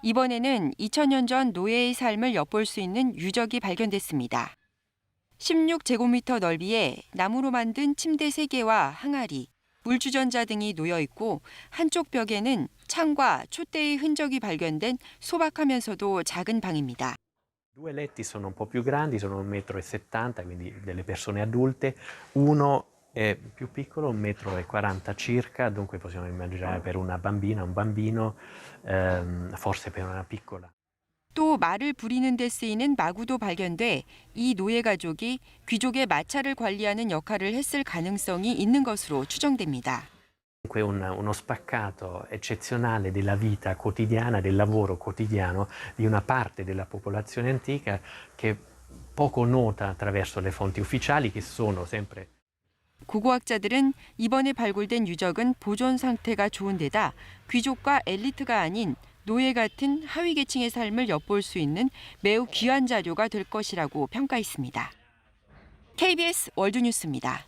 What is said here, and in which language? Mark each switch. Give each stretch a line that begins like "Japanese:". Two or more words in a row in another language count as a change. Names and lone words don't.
Korean: 이번에는 2000년 전 노예의 삶을 엿볼 수 있는 유적이 발견됐습니다. 16제곱미터 넓이에 나무로 만든 침대 3개와 항아리, 물주전자 등이 놓여 있고 한쪽 벽에는 창과 촛대의 흔적이 발견된 소박하면서도 작은 방입니다.
Italian: Due letti sono un po' più grandi, sono 1,70 m, quindi delle persone adulte. Uno è più piccolo, 1,40 m circa, dunque possiamo immaginare per una bambina, un bambino, forse per una piccola.
Korean: 또 말을 부리는 데 쓰이는 마구도 발견돼 이 노예 가족이 귀족의 마차를 관리하는 역할을 했을 가능성이 있는 것으로 추정됩니다.
Italian: Dunque uno spaccato eccezionale della vita quotidiana, del lavoro quotidiano di una parte della popolazione antica che è poco nota attraverso le fonti ufficiali che sono sempre.
Korean: 고고학자들은 이번에 발굴된 유적은 보존 상태가 좋은 데다 귀족과 엘리트가 아닌 노예 같은 하위 계층의 삶을 엿볼 수 있는 매우 귀한 자료가 될 것이라고 평가했습니다. KBS 월드뉴스입니다.